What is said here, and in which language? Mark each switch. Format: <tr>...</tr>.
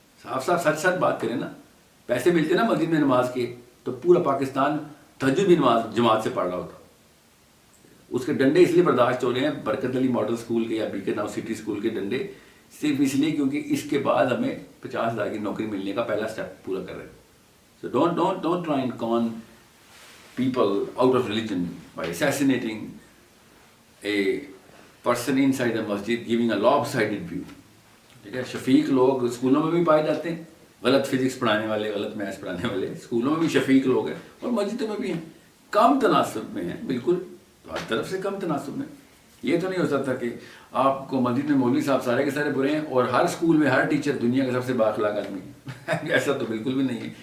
<ur>صاف سچ بات کریں نا. پیسے ملتے نا مسجد میں نماز کے تو پورا پاکستان تہجد بھی نماز جماعت سے پڑھ رہا ہوتا. اس کے ڈنڈے اس لیے برداشت ہو رہے ہیں برکت علی ماڈل اسکول کے یا بی کے ناؤ سٹی اسکول کے ڈنڈے, صرف اس لیے کیونکہ اس کے بعد ہمیں 50,000 کی نوکری ملنے کا پہلا اسٹیپ پورا کر رہے ہیں.</ur> <en>So don't try and con people out of religion by assassinating a person inside the masjid, giving a lopsided view.</en> <ur>ٹھیک ہے, شفیق لوگ اسکولوں میں بھی پائے جاتے ہیں, غلط فزکس پڑھانے والے, غلط میتھس پڑھانے والے اسکولوں میں بھی شفیق لوگ ہیں, اور مسجدوں میں بھی ہیں. کم تناسب میں ہیں, بالکل ہر طرف سے کم تناسب میں. یہ تو نہیں ہو سکتا کہ آپ کو مسجد میں مولوی صاحب سارے کے سارے برے ہیں اور ہر اسکول میں ہر ٹیچر دنیا کا سب سے بااخلاق آدمی ہے. ایسا تو بالکل بھی نہیں ہے.</ur>